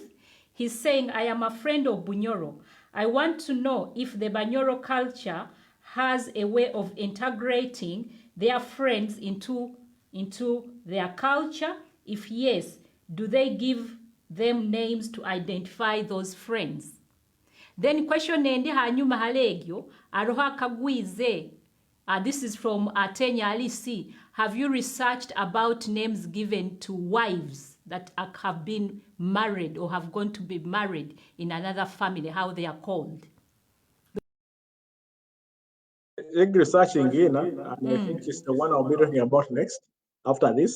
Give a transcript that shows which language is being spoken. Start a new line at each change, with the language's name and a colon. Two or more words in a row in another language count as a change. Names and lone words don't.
English: He's saying, I am a friend of Bunyoro. I want to know if the Bunyoro culture has a way of integrating their friends into their culture. If yes, do they give them names to identify those friends? Then question
Nyoro: endi hanyuma halegyo aroha kagwize.
English: This is from Atenya Alisi. Have you researched about names given to wives that have been married or have gone to be married in another family, how they are called? Researching and I think it's the one I'll be talking about next after this.